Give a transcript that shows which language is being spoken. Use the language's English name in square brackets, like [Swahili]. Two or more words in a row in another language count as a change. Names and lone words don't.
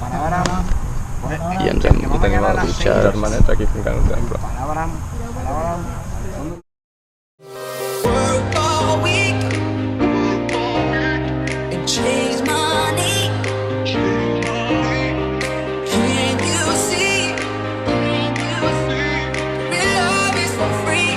[Catalan] I ens hem Tenim el germanet aquí fincant un temple. [English] Work all week and chase money. Can you see? Real love is for free.